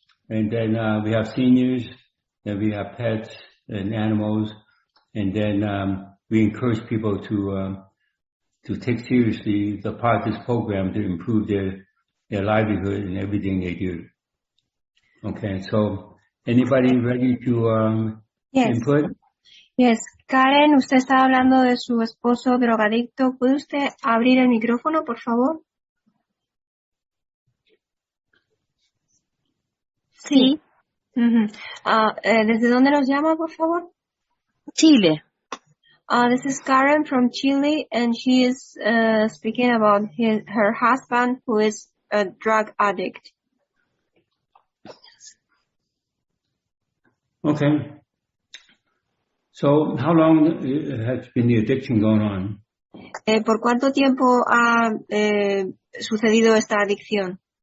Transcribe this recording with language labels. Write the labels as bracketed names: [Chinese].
[English] And then we have seniors, then we have pets and animals, and then we encourage people to take seriously the part of this program to improve their livelihood and everything they do. Okay, so anybody ready to input? Yes. [Spanish] Karen, usted estaba hablando de su esposo drogadicto. ¿Puede usted abrir el micrófono, por favor? Sí. Uh-huh. ¿Desde dónde nos llama, por favor? Chile. [English] This is Karen from Chile, and she is speaking about her husband who is a drug addict. Okay. So how long has been the addiction going on? [Spanish] ¿Por cuánto tiempo ha sucedido esta adicción?